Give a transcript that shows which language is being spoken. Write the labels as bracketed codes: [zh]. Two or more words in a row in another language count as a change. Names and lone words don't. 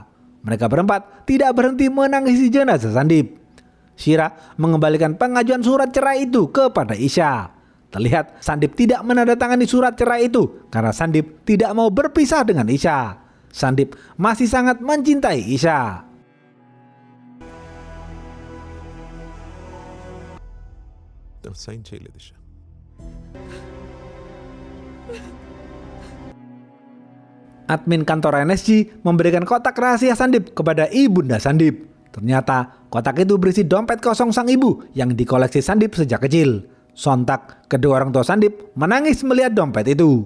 [id] Mereka berempat tidak berhenti menangisi jenazah Sandip. Syira mengembalikan pengajuan surat cerai itu kepada Isya. Terlihat Sandip tidak menandatangani surat cerai itu karena Sandip tidak mau berpisah dengan Isya. Sandip masih sangat mencintai Isya. [te] Sayın చేయలేదు ఇషా. [id] Admin kantor NSG memberikan kotak rahasia Sandip kepada ibunda Sandip. Ternyata kotak itu berisi dompet kosong sang ibu yang dikoleksi Sandip sejak kecil. Sontak kedua orang tua Sandip menangis melihat dompet itu.